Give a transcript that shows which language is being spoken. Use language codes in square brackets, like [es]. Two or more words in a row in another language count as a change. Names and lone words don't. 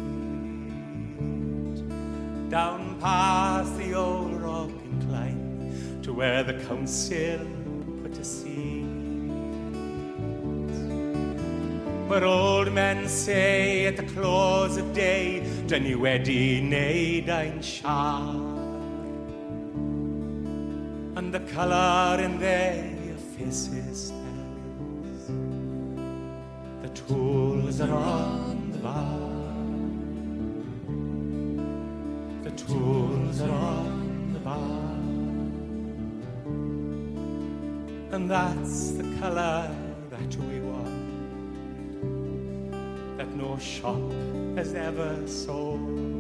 [en] down past the old rock incline to where the council put a seat, where old men say at the close of day, [cy] "Dyn ni wedi neud ein siar," [en] and the colour in their faces tells the tools are on the bar, the tools are on the bar, and that's the colour that we want, that no shop has ever sold.